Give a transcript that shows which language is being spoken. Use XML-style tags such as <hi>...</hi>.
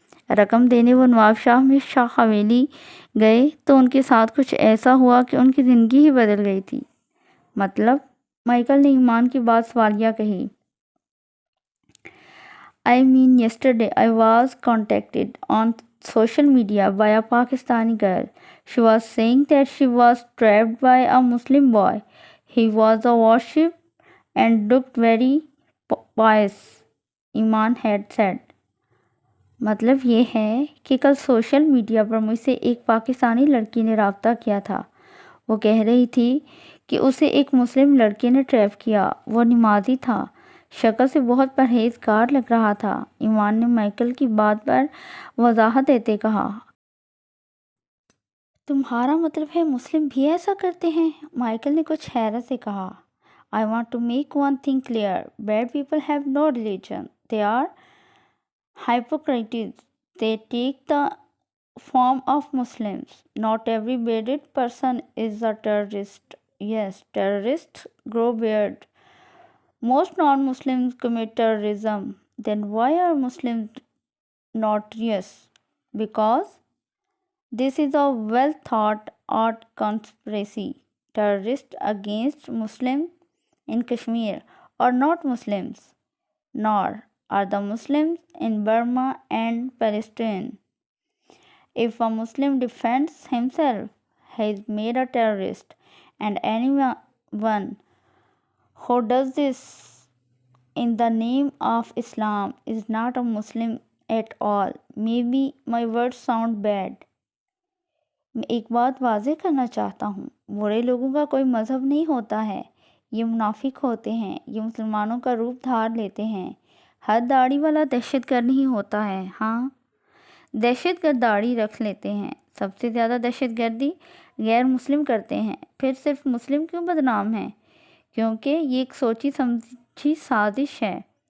<ur>رقم دینے وہ نواب شاہ میں شاہ حویلی گئے تو ان کے ساتھ کچھ ایسا ہوا کہ ان کی زندگی ہی بدل گئی تھی۔ مطلب؟ مائیکل نے ایمان کی بات سوالیہ کہی۔</ur> <en>I mean yesterday I was contacted on social media by a Pakistani girl. She was saying that she was trapped by a Muslim boy. He was a worship and looked very pious, Iman had said.</en> <ur>مطلب یہ ہے کہ کل social media پر مجھ سے ایک پاکستانی لڑکی نے رابطہ کیا تھا۔ وہ کہہ رہی تھی کہ اسے ایک مسلم لڑکے نے ٹریپ کیا۔ وہ نمازی تھا، شکل سے بہت پرہیزگار لگ رہا تھا۔ ایمان نے مائیکل کی بات پر وضاحت دیتے کہا، تمہارا مطلب ہے مسلم بھی ایسا کرتے ہیں؟ مائیکل نے کچھ حیرت سے کہا،</ur> <en>I want to make one thing clear. Bad people have no religion. They are hypocrites. They take the form of Muslims. Not every bearded person is a terrorist. Yes, terrorists grow beard. Most non-Muslims commit terrorism. Then why are Muslims notorious? Because this is a well thought out conspiracy. Terrorists against Muslims in Kashmir are not Muslims, nor are the Muslims in Burma and Palestine. If a Muslim defends himself, he is made a terrorist, and anyone who does this in the name of Islam is not a Muslim at all. Maybe my words sound bad.</en> <ur>میں ایک بات واضح کرنا چاہتا ہوں، برے لوگوں کا کوئی مذہب نہیں ہوتا ہے، یہ منافق ہوتے ہیں، یہ مسلمانوں کا روپ دھار لیتے ہیں۔ ہر داڑھی والا دہشت گرد نہیں ہوتا ہے۔ ہاں، دہشت گرد داڑھی رکھ لیتے ہیں۔ سب سے زیادہ دہشت گردی غیر مسلم کرتے ہیں۔ پھر صرف مسلم کیوں بدنام ہیں؟ کیونکہ یہ ایک سوچی سمجھی سازش ہے</ur>